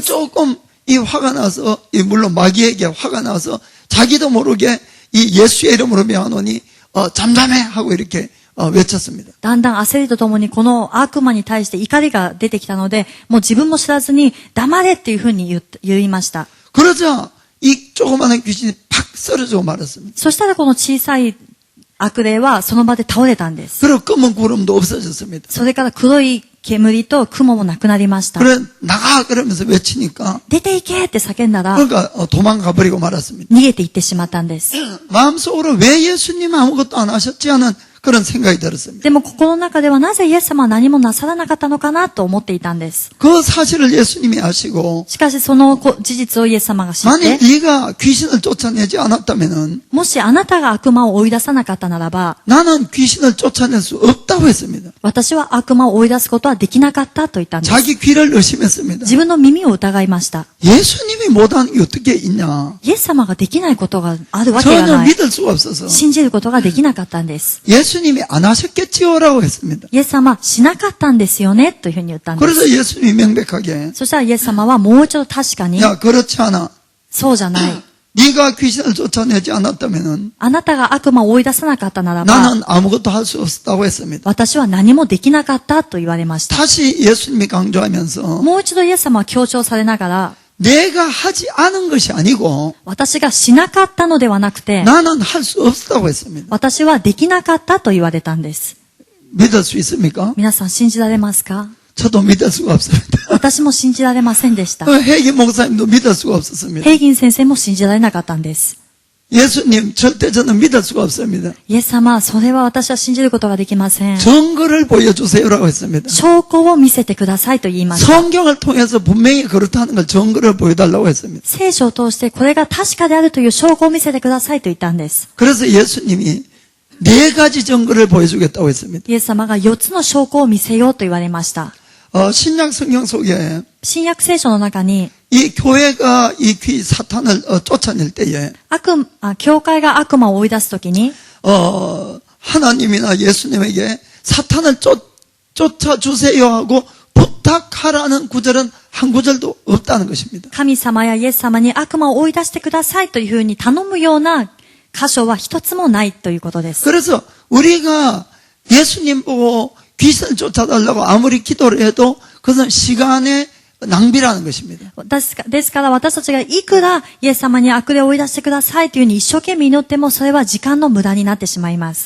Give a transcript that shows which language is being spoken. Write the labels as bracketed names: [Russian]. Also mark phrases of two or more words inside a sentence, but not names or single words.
[Korean] 조금 이 화가 나서 물론 마귀에게 화가 나서 자기도 모르게 이 예수의 이름으로 명하노니 잠잠해 하고 이렇게 외쳤습니다. [Japanese] だんだん焦りとともにこの悪魔に対して怒りが出てきたので、もう自分も知らずに黙れっていうふうに言いました。 [Korean] 그러자 이 조그마한 귀신이 팍 쓰러지고 말았습니다. [Japanese] そしたらこの小さい悪霊はその場で倒れたんです。 [Korean] 그리고 검은 구름도 없어졌습니다. [Japanese] それから黒い煙と雲もなくなりました。 [Korean] 그래 나가 그러면서 외치니까 [Japanese] 出て行けって叫んだら [Korean] 그러니까 도망가 버리고 말았습니다. [Japanese] 逃げて行ってしまったんです。 [Korean] 마음속으로 왜 예수님 아무것도 안 하셨지 하는 그런 생각이 들었습니다. [Japanese] でも心の中ではなぜイエス様は何もなさらなかったのかなと思っていたんです。 [Korean] 그 사실을 예수님이 아시고 [Japanese] しかしその事実をイエス様が知っ [Korean] 만약 [Japanese] て、 [Korean] 네가 귀신을 쫓아내지 않았다면은 [Japanese] もしあなたが悪魔を追い出さなかったならば、 [Korean] 나는 귀신을 쫓아낼 수 없다고 했습니다. [Japanese] 私は悪魔を追い出すことはできなかったと言ったんです。 [Korean] 자기 귀를 의심했습니다. [Japanese] 自分の耳を疑いました。 [Korean] 예수님이 못하는 게 어떻게 있냐. [Japanese] イエス様ができないことがあるわけが [Korean] 전혀 [Japanese] ない。 [Korean] 믿을 수가 없어서 [Japanese] 信じることができなかったんです。 [Korean] 예수님이 안 하셨겠지요라고 했습니다. [Japanese] イエス様はしなかったんですよねというふうに言ったんで [Korean] 그래서 [Japanese] す。 [Korean] 예수님이 명백하게 [Japanese] そしたらイエス様はもう一度確かに、 [Korean] 야 그렇지 않아. [Japanese] そうじゃない。 [Korean] 네가 귀신을 쫓아내지 않았다면은 [Japanese] あなたが悪魔を追い出さなかったならば、 [Korean] 나는 아무것도 할 수 없다고 했습니다. [Japanese] 私は何もできなかったと言われました。 [Korean] 다시 예수님이 강조하면서 [Japanese] もう一度イエス様は強調されながら、 [Korean] 내가 하지 않은 것이 아니고 [Japanese] 私がしなかったのではなくて、 [Korean] 나는 할 수 없다고 했습니다. [Japanese] 私はできなかったと言われたんです。 [Korean] 믿을 수 있습니까? [Japanese] 皆さん信じられますか？ [Korean] 저도 믿을 수가 없습니다. [Japanese] 私も信じられませんでした。 [Korean] 회기 목사님도 믿을 수가 없었습니다. [Japanese] ヘイギン先生も信じられなかったんです。 [Korean] 예수님 절대 저는 믿을 수가 없습니다. [Japanese] イエス様、それは私は信じることができません。 [Korean] 증거를 보여주세요라고 했습니다. [Japanese] 証拠を見せてくださいと言いました。 [Korean] 성경을 통해서 분명히 그렇다는 걸 증거를 보여달라고 했습니다. [Japanese] 聖書を通してこれが確かであるという証拠を見せてくださいと言ったんです。 [Korean] 그래서 예수님이 4가지 증거를 보여주겠다고 했습니다. [Japanese] イエス様が4つの証拠を見せようと言われました。 [Korean] 신약 성경 속에 [Japanese] 新約聖書の中に、 [Korean] 이 교회가 이 사탄을 쫓아낼 때에 [Japanese] 教会が悪魔を追い出すときに、 [Korean] 하나님이나 예수님에게 사탄을 쫓아주세요 하고 부탁하라는 구절은 한 구절도 없다는 것입니다. [Japanese] 神様やイエス様に悪魔を追い出してくださいというふうに頼むような箇所は一つもないということです。 [Korean] 그래서 우리가 예수님 보고 귀신을 쫓아달라고 아무리 기도를 해도 그것은 시간의 낭비라는 것입니다. [Japanese] ですから私たちがいくらイエス様に悪霊を追い出してくださいというふうに一生懸命祈ってもそれは時間の無駄になってしまいます。